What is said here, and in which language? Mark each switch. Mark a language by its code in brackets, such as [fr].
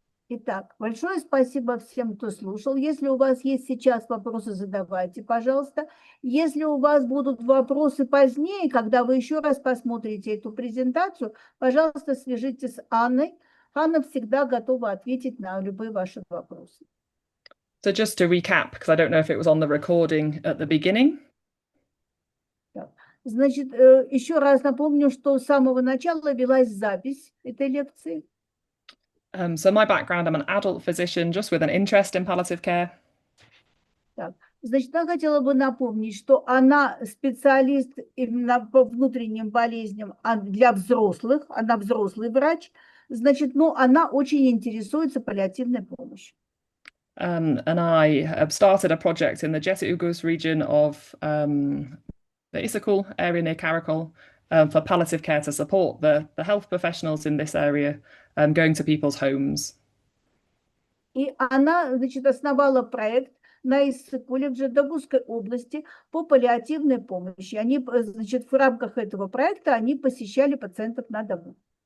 [ru] Итак, большое спасибо всем, кто слушал. Если у вас есть сейчас вопросы, задавайте, пожалуйста. Если у вас будут вопросы позднее, когда вы еще раз посмотрите эту презентацию, пожалуйста, свяжитесь с Анной. Ханна всегда готова ответить на любые ваши вопросы. [en] So just to recap, because I don't know if it was on the recording at the beginning. [ru] Значит, еще раз напомню, что с самого начала велась запись этой лекции. [en] So my background, I'm an adult physician just with an interest in palliative care. [ru] Так, значит, я хотела бы напомнить, что она специалист именно по внутренним болезням для взрослых, она взрослый врач, значит, ну, она очень интересуется паллиативной помощью. [en] And I have started a project in the Jet-Ugus region of the Issyk area near Karakol for palliative care to support the health professionals in this area going to people's homes. [ru] И она, значит, основала проект на Иссык-Куле в Джедагузской области по паллиативной помощи. Они, значит, в рамках этого проекта они посещали пациентов на дому.